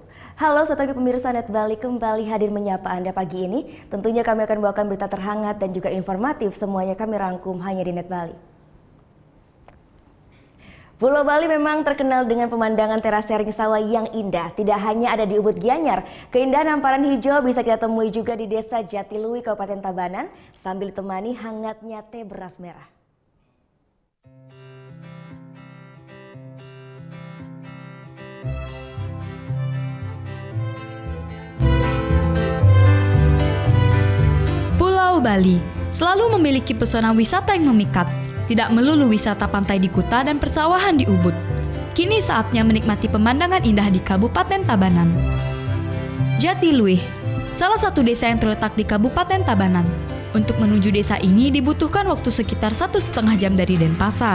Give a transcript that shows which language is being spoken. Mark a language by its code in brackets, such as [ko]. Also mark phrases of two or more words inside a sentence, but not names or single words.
[id] Halo strategi pemirsa Net Bali, kembali hadir menyapa Anda pagi ini. Tentunya kami akan bawakan berita terhangat dan juga informatif, semuanya kami rangkum hanya di Net Bali. Pulau Bali memang terkenal dengan pemandangan terasering sawah yang indah. Tidak hanya ada di Ubud Gianyar, keindahan hamparan hijau bisa kita temui juga di Desa Jatiluwi, Kabupaten Tabanan, sambil ditemani hangatnya teh beras merah. Pulau Bali selalu memiliki pesona wisata yang memikat, tidak melulu wisata pantai di Kuta dan persawahan di Ubud. Kini saatnya menikmati pemandangan indah di Kabupaten Tabanan. Jatiluwih, salah satu desa yang terletak di Kabupaten Tabanan. Untuk menuju desa ini dibutuhkan waktu sekitar 1,5 jam dari Denpasar.